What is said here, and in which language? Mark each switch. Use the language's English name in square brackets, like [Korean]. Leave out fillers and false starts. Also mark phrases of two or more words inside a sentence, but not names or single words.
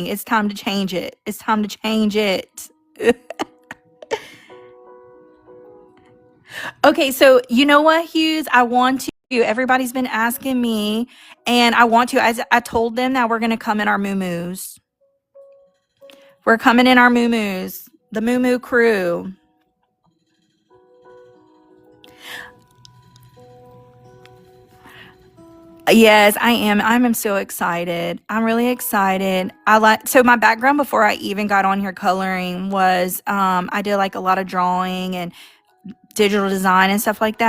[English] It's time to change it. It's time to change it. Okay, so you know what, Hughes? I want to. Everybody's been asking me, and I want to. I told them that we're going to come in our moo-moos. We're coming in our moo-moos. The moo-moo crew. Yes, I am. I'm so excited. I'm really excited. So my background before I even got on here coloring was I did like a lot of drawing and digital design and stuff like that.